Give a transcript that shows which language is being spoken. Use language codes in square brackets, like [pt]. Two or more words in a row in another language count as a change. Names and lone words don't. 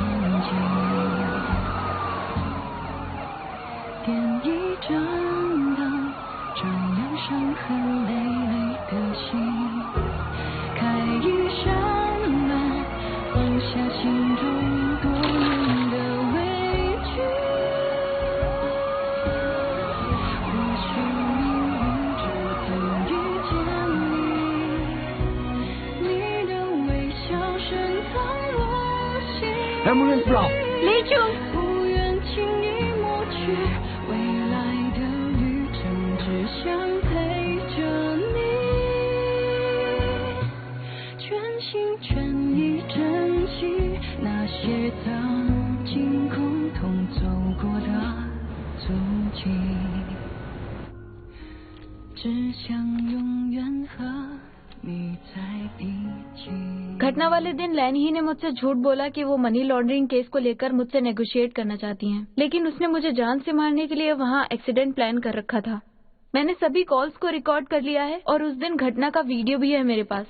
[zh] 天际，点一盏灯，照亮伤痕累累的心，开一扇门，放下心中多年的委屈。或许命运注定遇见你，你的微笑深藏我心。 [hi] एम्बुलेंस बुलाओ। ले चुम। [zh] 不愿轻易抹去未来的旅程，只想陪着你，全心全意珍惜那些曾经共同走过的足迹，只想永远和你在一起。 [hi] घटना वाले दिन लैनी ने मुझसे झूठ बोला कि वो [en] money laundering case [hi] को लेकर मुझसे नेगोशिएट करना चाहती हैं, लेकिन उसने मुझे जान से मारने के लिए वहाँ एक्सीडेंट प्लान कर रखा था। मैंने सभी कॉल्स को रिकॉर्ड कर लिया है और उस दिन घटना का वीडियो भी है मेरे पास।